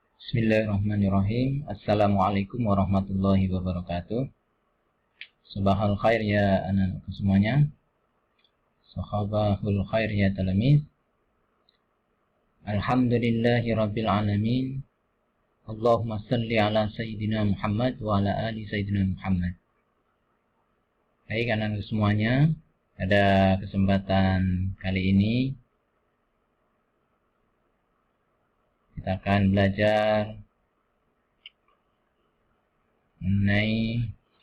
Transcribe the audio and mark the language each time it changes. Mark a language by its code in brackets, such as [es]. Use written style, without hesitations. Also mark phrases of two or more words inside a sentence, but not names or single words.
[ar] بسم الله الرحمن الرحيم. السلام عليكم ورحمة الله وبركاته. صباح الخير [id] ya anak semuanya. [ar] صباح الخير يا تلاميذ. الحمد لله رب العالمين. اللهم صل على سيدنا محمد وعلى آل سيدنا محمد. [id] Baik anak semuanya, pada kesempatan kali ini kita akan belajar mengenai